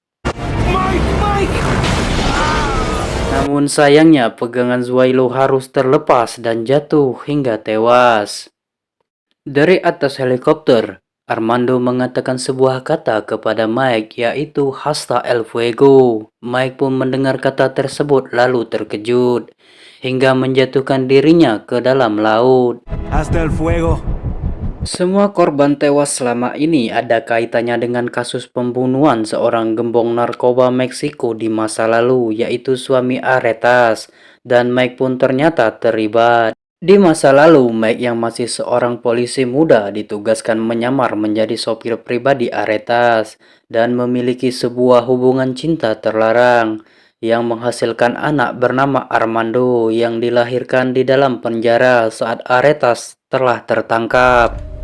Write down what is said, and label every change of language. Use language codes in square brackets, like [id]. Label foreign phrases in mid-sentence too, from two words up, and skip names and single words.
[id] Namun sayangnya pegangan Zwailo harus terlepas dan jatuh hingga tewas. Dari atas helikopter, Armando mengatakan sebuah kata kepada Mike yaitu [es] Hasta el Fuego. [id] Mike pun mendengar kata tersebut lalu terkejut hingga menjatuhkan dirinya ke dalam laut. [es] Hasta el fuego. [id] Semua korban tewas selama ini ada kaitannya dengan kasus pembunuhan seorang gembong narkoba Meksiko di masa lalu, yaitu suami Aretas. dan Mike pun ternyata terlibat. Di masa lalu, Mike yang masih seorang polisi muda ditugaskan menyamar menjadi sopir pribadi Aretas dan memiliki sebuah hubungan cinta terlarang yang menghasilkan anak bernama Armando yang dilahirkan di dalam penjara saat Aretas telah tertangkap.